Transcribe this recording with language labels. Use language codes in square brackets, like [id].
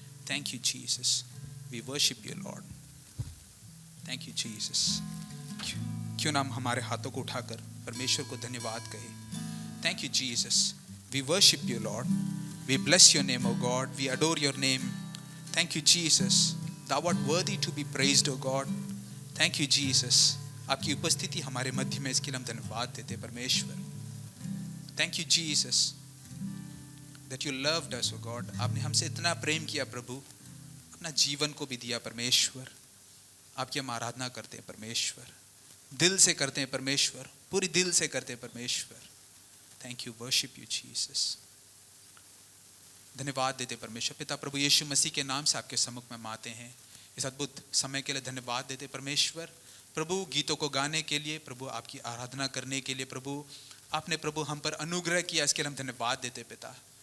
[en] Thank you Jesus, we worship you Lord. Thank you Jesus. [hi] क्यों ना हम हमारे हाथों को उठाकर परमेश्वर को धन्यवाद कहें। [en] Thank you Jesus, we worship you Lord, we bless your name O God, we adore your name. Thank you Jesus, thou art worthy to be praised O God. Thank you Jesus, [hi] आपकी उपस्थिति हमारे मध्य में, इसके लिए हम धन्यवाद देते हैं परमेश्वर। [en] Thank you Jesus that you loved us O God. [hi] आपने हमसे इतना प्रेम किया प्रभु, अपना जीवन को भी दिया परमेश्वर। आपकी हम आराधना करते हैं परमेश्वर, दिल से करते हैं परमेश्वर, पूरी दिल से करते हैं परमेश्वर। [en] Thank you, worship you Jesus। [hi] धन्यवाद देते परमेश्वर। पिता प्रभु यीशु मसीह के नाम से आपके सम्मुख में आते हैं, इस अद्भुत समय के लिए धन्यवाद देते परमेश्वर। प्रभु गीतों को गाने के लिए, प्रभु आपकी आराधना करने के लिए, प्रभु आपने प्रभु हम पर अनुग्रह किया, इसके लिए हम धन्यवाद देते पिता।